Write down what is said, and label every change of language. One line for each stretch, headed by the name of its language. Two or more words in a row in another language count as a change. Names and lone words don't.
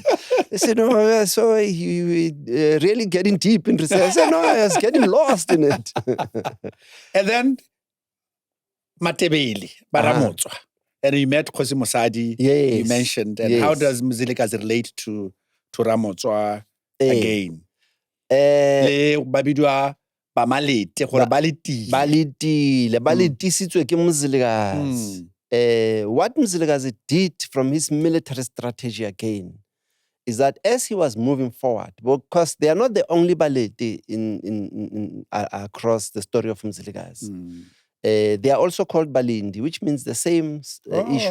English: They said, "No, so you really getting deep in research." I said, "No, I was getting lost in it." And then Ndebele, Baramotswa. And you met Khosi Mosadi, you mentioned. And how does Mzilikazi relate to Ramotswa again?
Tswana: Le babidwa ba malete gore ba letisitswe ke Mzilikazi.
English: What Mzilikazi did from his military strategy again is that as he was moving forward, because they are not the only baleti in across the story of Mzilikazi. They are also called Balindi, which means the same issue.